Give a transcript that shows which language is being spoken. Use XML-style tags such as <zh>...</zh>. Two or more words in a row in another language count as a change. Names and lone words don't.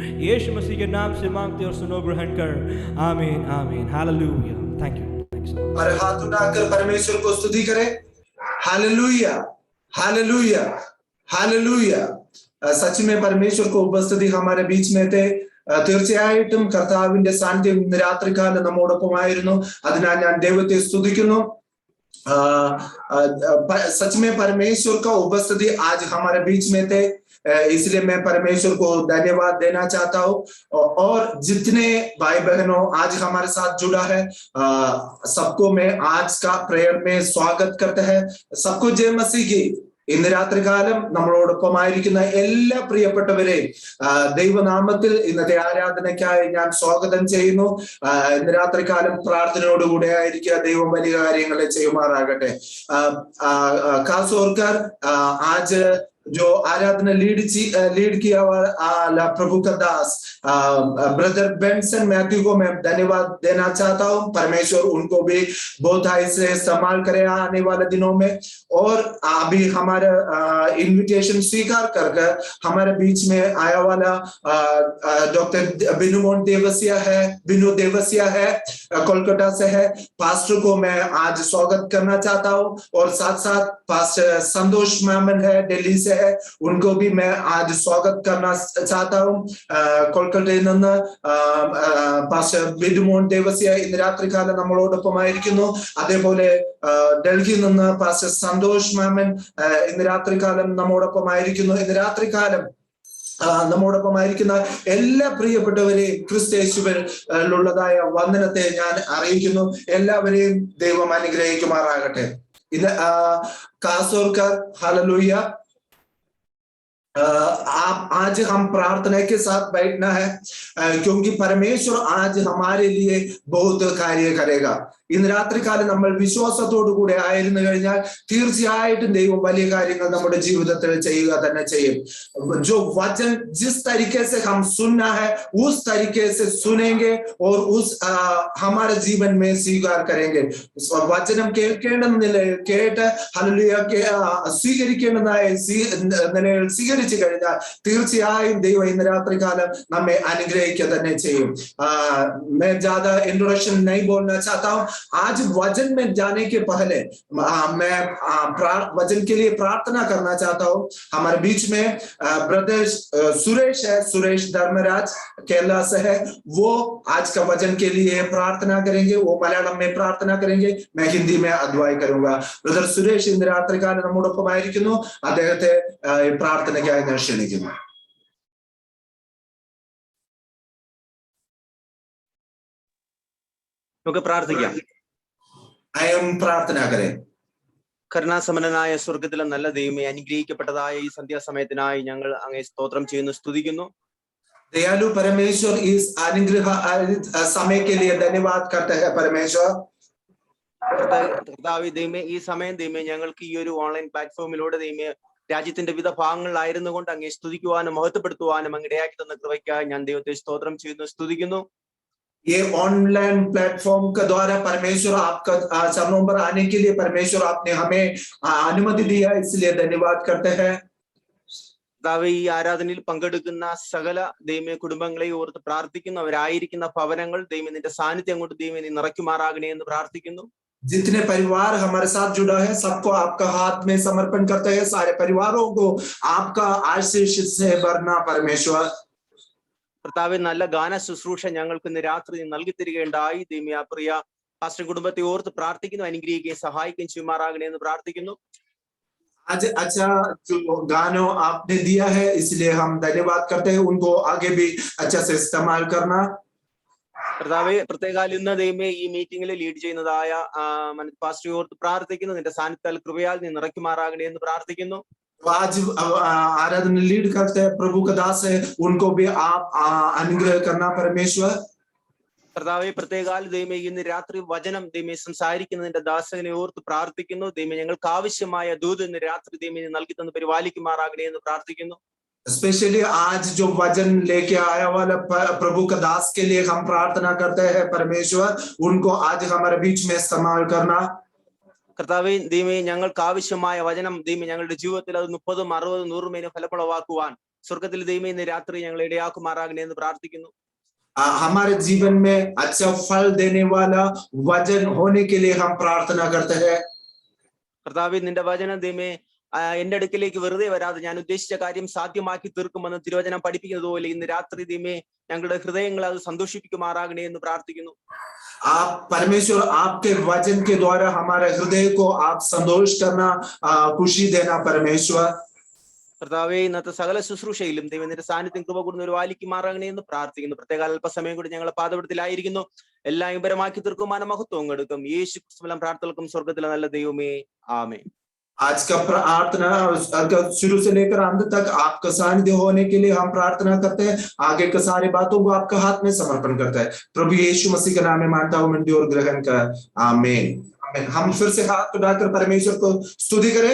<hi>यीशु मसीह के नाम से मांगते और सुनो ग्रहण कर। आमीन आमीन। हालेलुया।</hi> <en>thank you.</en> <hi>और हाथ उठाकर परमेश्वर को स्तुति करें। हालेलुया हालेलुया हालेलुया। सच में परमेश्वर को उपस्थिति हमारे बीच में थे।</hi> <ml>തീർച്ചയായിട്ടും കർത്താവിന്റെ സാന്നിധ്യം ഇന്ന് രാത്രികാലം നമ്മോടൊപ്പമായിരുന്നു. അതിനാൽ ഞാൻ ദൈവത്തെ സ്തുതിക്കുന്നു।</ml> <hi>सच में परमेश्वर का उपस्थिति आज हमारे बीच में थे, इसलिए मैं परमेश्वर को धन्यवाद देना चाहता हूँ। और जितने भाई बहनों आज हमारे साथ जुड़ा है सबको मैं आज का प्रेयर में स्वागत करता है। सबको जय मसीह की।</hi> <ml>ഇന്ന് രാത്രികാലം നമ്മളോടൊപ്പമായിരിക്കുന്ന എല്ലാ പ്രിയപ്പെട്ടവരെയും ദൈവനാമത്തിൽ ഇന്നത്തെ ആരാധനയ്ക്കായി ഞാൻ സ്വാഗതം ചെയ്യുന്നു. ഇന്ന് രാത്രികാലം പ്രാർത്ഥനയോടുകൂടെ ആയിരിക്കുക. ദൈവം വലിയ കാര്യങ്ങളെ ചെയ്യുമാറാകട്ടെ.</ml> <hi>खास होकर आज जो आराधना लीड किया हुआ प्रभु का दास ब्रदर बेंसन मैथ्यू को मैं धन्यवाद देना चाहता हूँ। परमेश्वर उनको भी बहुत से इस्तेमाल करे आने वाले दिनों में। और अभी हमारा इनविटेशन स्वीकार कर हमारे बीच में आया वाला डॉक्टर बिनु देवसिया है, कोलकाता से है। पास्टर को मैं आज स्वागत करना चाहता हूँ। और साथ साथ पास्टर संतोष मामन है, दिल्ली से है, उनको भी मैं आज स्वागत करना चाहता हूँ।</hi> <ml>कोलकातയിൽ നിന്ന് പാസ്റ്റർ ബിനുമോൻ ദേവസ്യ ഇന്ന് രാത്രികാലം നമ്മളോടൊപ്പമായിരിക്കുന്നു. അതേപോലെ ഡൽഹിയിൽ നിന്ന് പാസ്റ്റർ സന്തോഷ് മാമൻ ഇന്ന് രാത്രികാലം നമ്മോടൊപ്പമായിരിക്കുന്നു. ഇന്ന് രാത്രികാലം നമ്മോടൊപ്പമായിരിക്കുന്ന എല്ലാ പ്രിയപ്പെട്ടവരെയും ക്രിസ്തയേശുവിലുള്ളതായ വന്ദനത്തെ ഞാൻ അറിയിക്കുന്നു. എല്ലാവരെയും ദൈവം അനുഗ്രഹിക്കുമാറാകട്ടെ. ഇത് കാസോർക്കർ हालेलुया।</ml> <hi>आज हम प्रार्थना के साथ बैठना है क्योंकि परमेश्वर आज हमारे लिए बहुत कार्य करेगा.</hi> <ml>ഇന്ന് രാത്രികാലം നമ്മൾ വിശ്വാസത്തോടു കൂടെ ആയിരുന്നു കഴിഞ്ഞാൽ തീർച്ചയായിട്ടും ദൈവം വലിയ കാര്യങ്ങൾ നമ്മുടെ ജീവിതത്തിൽ ചെയ്യുക തന്നെ ചെയ്യും.</ml> <hi>जो वचन जिस तरीके से हम सुनना है उस तरीके से सुनेंगे और उस हमारे जीवन में स्वीकार करेंगे.</hi> <ml>വചനം കേൾക്കേണ്ട നിലയിൽ കേട്ട് ഹല്ലേലൂയ സ്വീകരിക്കേണ്ടതായ നിലയിൽ സ്വീകരിച്ചു കഴിഞ്ഞാൽ തീർച്ചയായും ദൈവം ഇന്ന് രാത്രികാലം നമ്മെ അനുഗ്രഹിക്കുക തന്നെ ചെയ്യും.</ml> <hi>मैं ज्यादा इंट्रोडक्शन नहीं बोलना चाहता हूँ. आज वचन में जाने के पहले मैं वचन के लिए प्रार्थना करना चाहता हूँ. हमारे बीच में ब्रदर सुरेश है, सुरेश धर्मराज केरला से है. वो आज का वचन के लिए प्रार्थना करेंगे. वो मलयालम में प्रार्थना करेंगे, मैं हिंदी में अगुवाई करूंगा.</hi> <ml>ब्रदर सुरेश ഇന്ന് രാത്രികാലം നമ്മോടൊപ്പമായിരിക്കുന്നു. അദ്ദേഹത്തെ പ്രാർത്ഥനയ്ക്കായി ഞാൻ ക്ഷണിക്കുന്നു. നമുക്ക് പ്രാർത്ഥിക്കാം.</ml> <hi>प्रार्थना करें.</hi> <ml>കരുണാസമ്പന്നനായ സ്വർഗത്തിലെ നല്ല ദൈവമേ, അനുഗ്രഹിക്കപ്പെട്ടതായ ഈ സന്ധ്യാസമയത്തിനായി ഞങ്ങൾ അങ്ങേ സ്തോത്രം ചെയ്യുന്നു, സ്തുതിക്കുന്നു.</ml> <hi>दयालु परमेश्वर इस अनुग्रह समय के लिए धन्यवाद करते हैं परमेश्वर.</hi> <ml>കർത്താവേ ദൈവമേ, ഈ സമയം ദൈവമേ ഞങ്ങൾക്ക് ഈ ഒരു</ml> <en>online platform-ilude</en> <ml>ദൈവമേ രാജ്യത്തിന്റെ വിവിധ ഭാഗങ്ങളിലായിരുന്നു കൊണ്ട് അങ്ങേ സ്തുതിക്കുവാനും മഹത്വപ്പെടുത്തുവാനും അങ്ങ് ഇടയാക്കി തന്ന കൃപയ്ക്കായി ഞാൻ ദൈവത്തെ സ്തോത്രം ചെയ്യുന്നു, സ്തുതിക്കുന്നു.</ml> <hi>ये</hi> <en>online platform</en> <hi>के द्वारा परमेश्वर आपका चरणों पर आने के लिए परमेश्वर आपने हमें अनुमति दिया, इसलिए धन्यवाद करते हैं.</hi> <ml>കർത്താവേ, ഈ ആരാധനയിൽ പങ്കെടുക്കുന്ന സകല ദൈവമേ കുടുംബങ്ങളെ ഓർത്ത് പ്രാർത്ഥിക്കുന്നു. അവരായിരിക്കുന്ന ഭവനങ്ങൾ ദൈവമേ നിന്റെ സാന്നിധ്യം കൊണ്ട് ദൈവമേ നീ നിറയ്ക്കുമാറാകണേ എന്ന് പ്രാർത്ഥിക്കുന്നു.</ml> <hi>जितने परिवार हमारे साथ जुड़ा है सबको आपका हाथ में समर्पण करते हैं. सारे परिवारों को आपका आशीष से भरना परमेश्वर.</hi> <ml>കർത്താവേ, നല്ല ഗാന ശുശ്രൂഷ ഞങ്ങൾക്ക് ഇന്ന് രാത്രി നൽകി തരികയുണ്ടായി. ദൈവമേ ആ പ്രിയ പാസ്റ്റർ കുടുംബത്തെ ഓർത്ത് പ്രാർത്ഥിക്കുന്നു, അനുഗ്രഹിക്കുകയും സഹായിക്കുകയും ചെയ്യുമാറാകണേ എന്ന് പ്രാർത്ഥിക്കുന്നു.</ml> <hi>आज अच्छा जो गानों आपने दिया है इसलिए हम धन्यवाद करते हैं. उनको आगे भी अच्छा से इस्तेमाल करना.</hi> <ml>കർത്താവെ പ്രത്യേകാൽ ഇന്ന് ദൈവമേ ഈ മീറ്റിംഗിൽ ലീഡ് ചെയ്യുന്നതായ പാസ്റ്റർ ഓർത്ത് പ്രാർത്ഥിക്കുന്നു. നിന്റെ സാന്നിധ്യത്താൽ കൃപയാൽ നീ നിറയ്ക്കുമാറാകണേ എന്ന് പ്രാർത്ഥിക്കുന്നു.</ml> <hi>आज आराधना लीड करते हैं प्रभु का दास है, उनको भी आप अनुग्रह करना परमेश्वर।</hi> <ml>കർത്താവെ പ്രത്യേകാൽ ദൈവമേ ഇന്ന് രാത്രി വചനം ദൈവമേ സംസാരിക്കുന്നതിന്റെ ദാസനെ ഓർത്ത് പ്രാർത്ഥിക്കുന്നു. ദൈവമേ ഞങ്ങൾക്ക് ആവശ്യമായ ദൂത് ഇന്ന് രാത്രി ദൈവമേ നൽകി തന്ന് പരിപാലിക്കുമാറാകണേ എന്ന് പ്രാർത്ഥിക്കുന്നു.</ml> <hi>स्पेशली आज जो वचन लेके आया वाला प्रभु का दास के लिए हम प्रार्थना करते हैं परमेश्वर, उनको आज हमारे बीच में इस्तेमाल करना।</hi> <ml>കർത്താവെ ദൈവമേ ഞങ്ങൾക്ക് ആവശ്യമായ വചനം ദൈവമേ ഞങ്ങളുടെ ജീവിതത്തിൽ അത് 30, 60, 100 മേലും ഫലപ്രദമാക്കുവാൻ സ്വർഗത്തിൽ ദൈവമേ ഇന്ന് രാത്രി ഞങ്ങളെ ഇടയാക്കുമാറാകണേ എന്ന് പ്രാർത്ഥിക്കുന്നു.</ml> <hi>हमारे जीवन में अच्छा फल देने वाला वचन होने के लिए हम प्रार्थना करते हैं।</hi> <ml>കർത്താവെ നിന്റെ വചനം ദൈവമേ എന്റെ അടുക്കിലേക്ക് വെറുതെ വരാതെ ഞാൻ ഉദ്ദേശിച്ച കാര്യം സാധ്യമാക്കി തീർക്കുമെന്ന് തിരുവചനം പഠിപ്പിക്കുന്നത് പോലെ ഇന്ന് രാത്രി ദൈവമേ ഞങ്ങളുടെ ഹൃദയങ്ങളെ അത് സന്തോഷിപ്പിക്കുമാറാകണേ എന്ന് പ്രാർത്ഥിക്കുന്നു.</ml> <hi>आप परमेश्वर आपके वचन के द्वारा हमारे हृदय को आप संतोष करना, खुशी देना परमेश्वर।</hi> <ml>കർത്താവെ ഇന്നത്തെ സകല ശുശ്രൂഷയിലും ദൈവം നിന്റെ സാന്നിധ്യം കൃപ കൂടുന്ന ഒരു വാലിക്കുമാറാകണേ എന്ന് പ്രാർത്ഥിക്കുന്നു. പ്രത്യേക അല്പസമയം കൂടി ഞങ്ങൾ പാദപീഠത്തിലായിരിക്കുന്നു. എല്ലാം ഇമ്പരമാക്കി തീർക്കുമാന മഹത്വം എടുക്കും. യേശു ക്രിസ്തുവിലും പ്രാർത്ഥനകൾക്കും സ്വർഗത്തിലെ നല്ല ദൈവമേ ആമേൻ.</ml> <hi>आज का प्रार्थना शुरू से लेकर अंत तक आपका सानिध्य होने के लिए हम प्रार्थना करते हैं। आगे के सारी बातों को आपका हाथ में समर्पण करते हैं। प्रभु यीशु मसीह के नाम में मानता हूं मैं और ग्रहण कर, आमीन। हम फिर से हाथ उठाकर परमेश्वर को स्तुति करें।</hi>